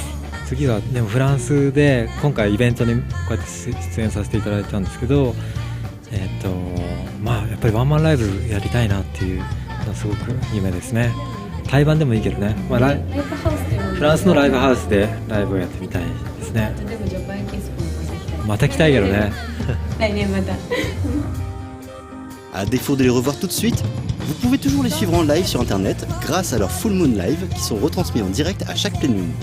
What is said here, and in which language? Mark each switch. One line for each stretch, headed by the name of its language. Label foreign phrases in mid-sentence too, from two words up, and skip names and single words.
Japanese: 次はでもフランスで今回イベントにこうやって出演させていただいたんですけど、やっぱりワンマンライブやりたいなっていうのはすごく夢ですね。対バンでもいいけどね、フランスのライブハウスでライブをやってみたいですね。また来たいけどね。来年また。
French: À défaut de les revoir tout de suite, vous pouvez toujours les suivre en live sur internet grâce à leurs
English: Full Moon Live
French: qui sont retransmis en direct à chaque pleine lune.